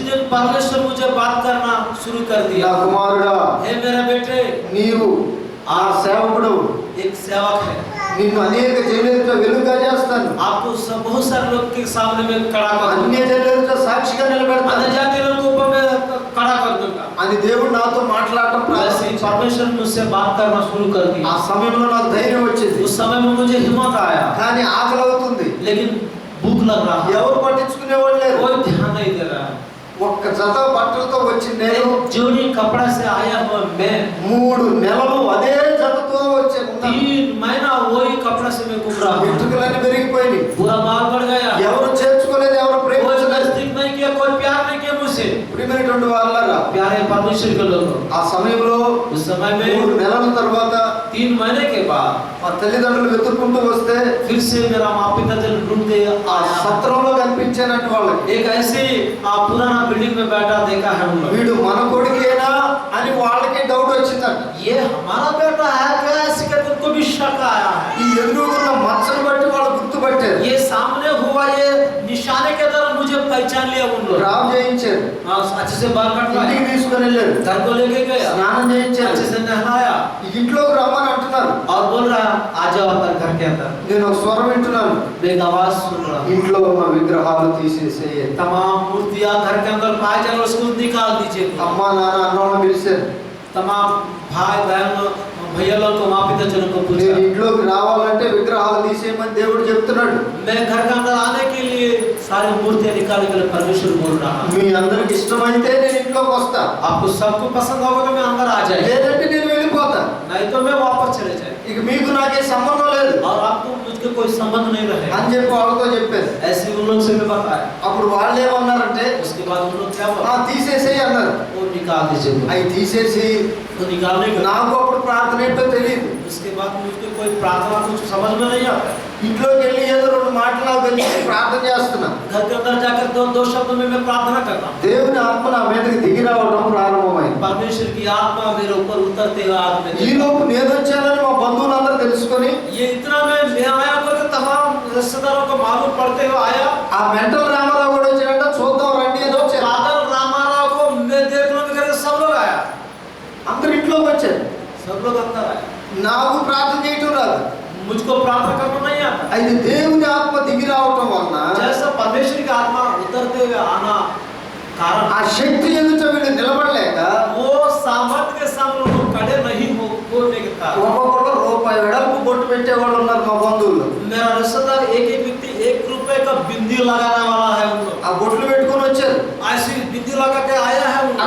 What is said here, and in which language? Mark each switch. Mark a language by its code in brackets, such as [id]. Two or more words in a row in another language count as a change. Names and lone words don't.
[hi] परमेश्वर मुझे बात करना शुरू कर [te] నా [hi] दिया। [te] కుమారుడా, [hi] हे मेरे बेटे, [te] నీవు ఆ సేవకుడు, [hi] एक सेवक है, [te] నిన్ను అనేక జనులతో వెలుగుగా చేస్తాను, [hi] आपको बहुत सारे लोग के सामने में खड़ा कर [te] అన్య [hi] दूंगा, [te] జనులతో సాక్షిగా నిలబెడతాను [hi] अन्य जाति लोगों को ऊपर में खड़ा कर दूंगा। [te] అని దేవుడు నాతో మాట్లాడటం [hi] वैसे [te] ప్రారంభించాడు. [hi] परमेश्वर मुझसे बात करना शुरू कर [te] ఆ [hi] दिया। [te] సమయంలో నాకు ధైర్యం వచ్చింది, [hi] उस समय में मुझे हिम्मत आया, [te] కానీ ఆకలి అవుతుంది. [hi] लेकिन भूख लग रहा है, [te] ఎవరు పట్టించుకునేవాళ్ళు లేరు. [hi] कोई ध्यान नहीं दे रहा है। [te] ఒక్క జత బట్టలతో వచ్చిన నేను [hi] एक जोड़ी कपड़ा से आया हुआ मैं [te] 3 నెలలు అదే జతతో వచ్చే ఉన్నాను. [hi] 3 महीना वही कपड़ा से मैं घूम रहा हूँ। [te] వెంట్రుకలన్నీ పెరిగిపోయినాయి. [hi] पूरा बाल बढ़ गया, [te] ఎవరు చేర్చుకోలేదు, ఎవరు [hi] कोई [te] ప్రేమించలేదు. [hi] नजदीक नहीं किया, कोई प्यार नहीं किया मुझसे। [te] ప్రియమైనటువంటి వాళ్ళారా, [hi] प्यारे परमेश्वर के लोगों, [te] ఆ సమయంలో [hi] उस समय 3 में [te] నెలల తర్వాత [hi] 3 महीने के बाद [te] మా తల్లిదండ్రులు వెతుక్కుంటూ వస్తే [hi] फिर से मेरा माँ पिता जब ढूंढते [te] ఆ [hi] आया, [te] సత్రంలో కనిపించానంటే వాళ్ళకి [hi] एक ऐसी पुराना बिल्डिंग में बैठा देखा है उन लोग। [te] వీడు మన కొడుకేనా అని వాళ్ళకి డౌట్ వచ్చిందంట. [hi] ये हमारा बेटा है क्या, ऐसे करके उनको भी शक आया है। [te] ఈ ఎదురుగున్న మచ్చను బట్టి వాళ్ళు గుర్తుపట్టారు, [hi] ये सामने हुआ ये निशाने के द्वारा मुझे पहचान लिया उन लोग। [te] రామ్ చేయించారు, [hi] अच्छे से बाल कटवाए, [te] ఇంటికి తీసుకొని వెళ్ళారు, [hi] घर को लेके गया, [te] స్నానం చేయించారు, [hi] अच्छे से नहलाया [te] ఈ ఇంట్లోకి రమ్మని అంటున్నారు. [hi] और बोल रहा आ जाओ अपने घर के अंदर। [te] నేను ఒక స్వరం వింటున్నాను, [hi] मैं एक आवाज सुन रहा हूँ, [te] ఇంట్లో ఉన్న విగ్రహాలు తీసేసేయండి. [hi] तमाम मूर्तियां घर के अंदर पाए जाए उसको निकाल दीजिए। [te] అమ్మా నాన్న అన్నోళ్ళని పిలిచారు, [hi] तमाम भाई बहन भैया लोग को माँ पिता जनों को [te] నేను [hi] पूछा, [te] ఇంట్లోకి రావాలంటే విగ్రహాలు తీసేయమని దేవుడు చెప్తున్నాడు. [hi] मैं घर के अंदर आने के लिए सारी मूर्तियां निकालने के लिए परमेश्वर बोल रहा है। [te] మీ అందరికి ఇష్టమైతే నేను ఇంట్లోకి వస్తా, [hi] आपको सबको पसंद होगा तो मैं अंदर आ जाए, [te] లేదంటే నేను వెళ్ళిపోతా. [hi] नहीं तो मैं वापस चले जाए [te] ఇక మీకు నాకే సంబంధం లేదు [hi] और आपको मुझको कोई संबंध नहीं रहे। [te] అని చెప్పి వాళ్ళతో చెప్పారు. [hi] ऐसे उन लोग से मैं बताया। [te] అప్పుడు వాళ్ళు ఏమన్నారంటే [hi] उसके बाद उन लोग क्या [te] ఆ [hi] बोला, [te] తీసేసేయి అన్నారు. [hi] वो निकाल दीजिए। [te] అవి తీసేసి [hi] तो निकालने के [te] నాకు అప్పుడు ప్రార్థన ఏంటో తెలియదు. [hi] उसके बाद मुझको कोई प्रार्थना कुछ समझ में नहीं आता। [te] ఇంట్లోకి వెళ్ళి ఏదో 2 మాటలు నాకు తెలిసి ప్రార్థన చేస్తున్నా. [hi] घर के अंदर जाकर दो शब्दों में मैं प्रार्थना करता हूँ। [te] దేవుని ఆత్మ నా మీదకి దిగి రావడం ప్రారంభమైంది. [hi] परमेश्वर की आत्मा मेरे ऊपर उतरते हुए आग में [te] ఈ [hi] देखा। [te] లోపు నేను వచ్చానని మా బంధువులందరూ తెలుసుకొని [hi] ये इतना मैं आया करके तमाम रिश्तेदारों को मालूम पड़ते हुए आया। [te] ఆ మెంటల్ రామారావు కూడా వచ్చాడంట, చూద్దాం రండి అని వచ్చారు. [hi] बादल रामाराव को मैं देख लूंगा करके सब लोग आया, [te] అందరు ఇంట్లోకి వచ్చారు. [hi] सब लोग अंदर आए। [te] నాకు ప్రార్థన చేయటం రాదు. [hi] मुझको प्रार्थना करना नहीं आता। [te] అయితే దేవుని ఆత్మ దిగి రావటం వలన [hi] जैसा परमेश्वर की आत्मा उतरते हुए आना कारण [te] ఆ శక్తి ఎదుట వీళ్ళు నిలబడలేక [hi] वो सामर्थ्य के सामने लोग खड़े नहीं हो बोलने के कारण [te] ఒక్కొక్కరు రూపాయి వెడల్పు బొట్టు పెట్టేవాళ్ళు ఉన్నారు మా బంధువులు. [hi] मेरा रिश्तेदार एक व्यक्ति 1 रुपए का बिंदी लगाने वाला है उन लोग। [te] ఆ బొట్లు పెట్టుకొని వచ్చారు. [hi] ऐसी बिंदी लगा के आया है उन